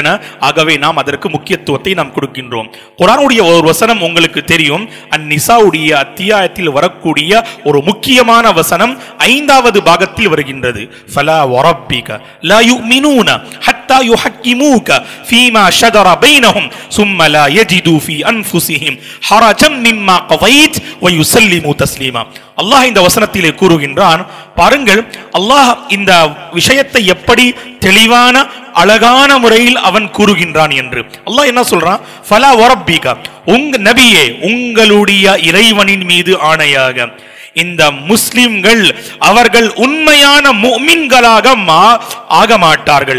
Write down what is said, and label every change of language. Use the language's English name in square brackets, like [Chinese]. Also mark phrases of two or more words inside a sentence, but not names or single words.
[Tamil] ஆகவே நாம் அதற்கு முக்கியத்துவத்தை நாம் கொடுக்கின்றோம். குர்ஆனுடைய ஒரு வசனம் உங்களுக்கு தெரியும், அந்நிசாவுடைய அத்தியாயத்தில் வரக்கூடிய ஒரு முக்கியமான வசனம் 5வது பாகத்தில் வருகின்றது. [Arabic] فلا وربك لا يؤمنون حتى يحكموك فيما شجر بينهم ثم لا يجدوا في انفسهم حرجا مما قضيت ويسلموا تسليما. [Tamil] அல்லாஹ் இந்த வசனத்திலே கூறுகின்றான், பாருங்கள் அல்லாஹ் இந்த விஷயத்தை எப்படி தெளிவான அழகான முறையில் அவன் கூறுகின்றான் என்று. அல்லாஹ் என்ன சொல்றான்? [Arabic] فلا وربك, [Tamil] உங்க நபியே, உங்களுடைய இறைவனின் மீது ஆணையாக, இந்த முஸ்லிம்கள் அவர்கள் உண்மையான முஃமின்களாக ஆக மாட்டார்கள்.